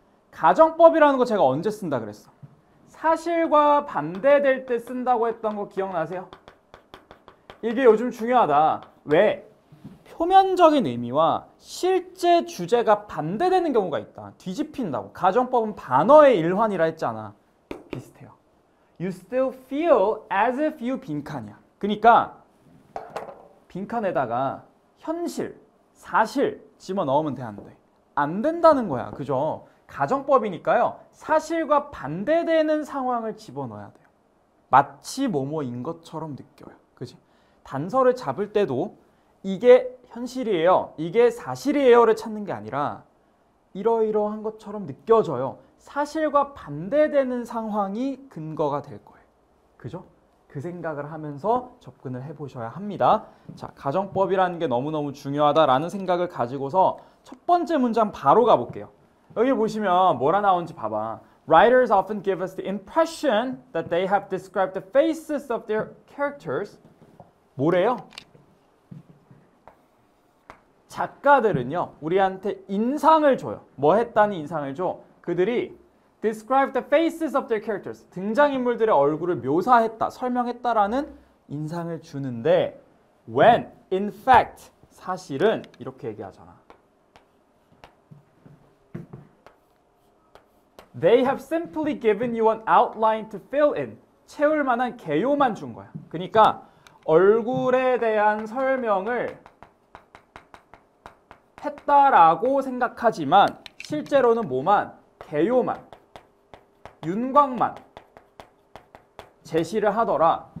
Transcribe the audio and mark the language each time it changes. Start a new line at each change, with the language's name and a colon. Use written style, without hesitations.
Korean: 가정법이라는 거 제가 언제 쓴다 그랬어? 사실과 반대될 때 쓴다고 했던 거 기억나세요? 이게 요즘 중요하다. 왜? 표면적인 의미와 실제 주제가 반대되는 경우가 있다. 뒤집힌다고. 가정법은 반어의 일환이라 했잖아. 비슷해요.
English: You still feel as if you
Korean: 빈칸이야. 그러니까 빈칸에다가 현실, 사실 집어넣으면 돼, 안 돼? 안 된다는 거야. 그죠? 가정법이니까요. 사실과 반대되는 상황을 집어넣어야 돼요. 마치 뭐뭐인 것처럼 느껴요. 그지? 단서를 잡을 때도 이게 현실이에요. 이게 사실이에요를 찾는 게 아니라 이러이러한 것처럼 느껴져요. 사실과 반대되는 상황이 근거가 될 거예요. 그죠? 그 생각을 하면서 접근을 해보셔야 합니다. 자, 가정법이라는 게 너무너무 중요하다라는 생각을 가지고서 첫 번째 문장 바로 가볼게요. 여기 보시면 뭐라 나온지 봐봐.
English: Writers often give us the impression that they have described the faces of their characters.
Korean: 뭐래요? 작가들은요, 우리한테 인상을 줘요. 뭐 했다니 인상을 줘? 그들이
English: describe the faces of their characters.
Korean: 등장인물들의 얼굴을 묘사했다, 설명했다라는 인상을 주는데
English: when, in fact,
Korean: 사실은 이렇게 얘기하잖아.
English: They have simply given you an outline to fill in.
Korean: 채울 만한 개요만 준 거야. 그러니까 얼굴에 대한 설명을 했다라고 생각하지만 실제로는 뭐만? 개요만, 윤곽만 제시를 하더라.